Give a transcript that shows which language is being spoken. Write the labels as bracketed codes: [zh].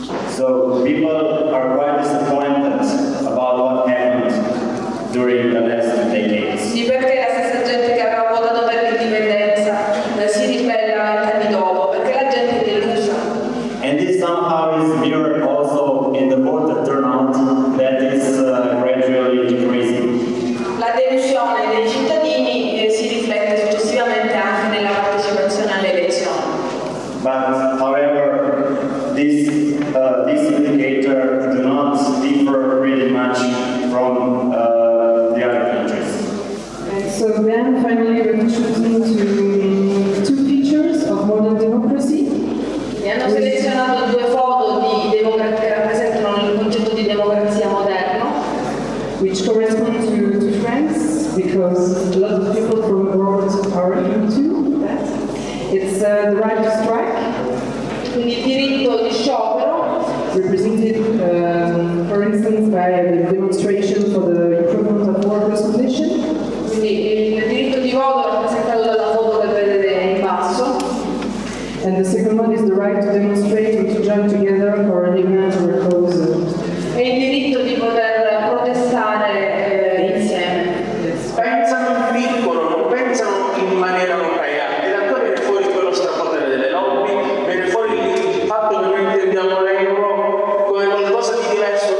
[en] So people are quite disappointed about what happened during the last decades. [it] Sì, perché la stessa gente che aveva votato per l'indipendenza si ribella 20 anni dopo, perché la gente è delusa. [en] And this somehow is mirrored also in the voter turnout that is gradually decreasing. [it] La delusione dei cittadini si riflette successivamente anche nella partecipazione alle elezioni. [en] But however, this indicator do not differ really much from the other countries. And so then finally we're choosing two features of modern democracy. [it] E hanno selezionato 2 foto che rappresentano il concetto di democrazia moderno, [en] which correspond to France, because a lot of people from abroad are into that. It's the right to strike, [it] quindi il diritto di sciopero, [en] represented, for instance, by the demonstration for the improvement of workers' condition. [it] quindi il diritto di voto rappresentato dalla foto che vedete in basso. [en] And the second one is the right to demonstrate and to join together for an event or a cause. [it] E il diritto di poter protestare insieme. Pensano in piccolo, non pensano in maniera europea. E da qua viene fuori quello strapotere delle lobby, viene fuori il fatto che noi intendiamo l'euro come qualcosa di diverso.